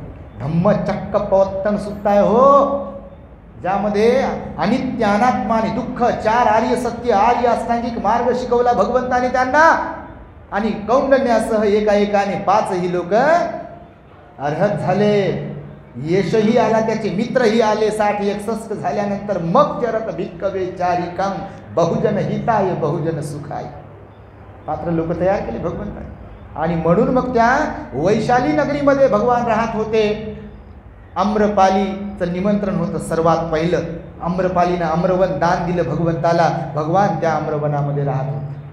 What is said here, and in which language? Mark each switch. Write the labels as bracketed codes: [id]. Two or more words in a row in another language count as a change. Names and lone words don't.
[mr] धम्मचक्क पवत्तन सुत्ता आहे हो, ज्यामध्ये अनित्य अनात्मा आणि दुःख 4 आर्य सत्य, आर्य अष्टांगिक मार्ग शिकवला भगवंताने त्यांना. आणि कौंडण्यासह एकाएकाने 5ही लोक अर्हत झाले. यशही आला, त्याचे मित्रही आले. [pi] 60-61 [mr] झाल्यानंतर मग [pi] चरत भिक्कवे चारिकां बहुजन हिताय बहुजन सुखाय. [mr] पात्र लोक तयार केले भगवंताने. आणि म्हणून मग त्या वैशाली नगरीमध्ये भगवान राहत होते. आम्रपालीचं निमंत्रण होतं सर्वात पहिलं. आम्रपालीनं आम्रवन दान दिलं भगवंताला. भगवान त्या आम्रवनामध्ये राहत होते.